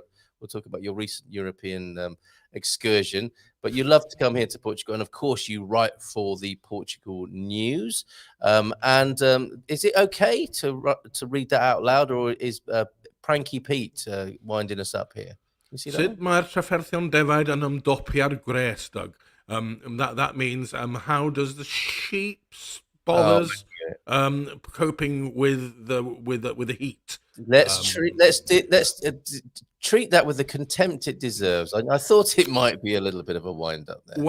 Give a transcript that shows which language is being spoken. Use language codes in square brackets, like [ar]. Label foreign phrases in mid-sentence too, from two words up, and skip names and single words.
[en] We'll talk about your recent European excursion. But you love to come here to Portugal, and of course, you write for the Portugal News. Is it okay to read that out loud, or is Pranky Pete winding us up here? Can you see that? [cy] Sut mae'r trafferthion defaid yn ymdopi'r gres, Doug? [en] That means how does the sheep's bothers coping with the heat? Let's treat that with the contempt it deserves. I thought it might be a little bit of a wind up there.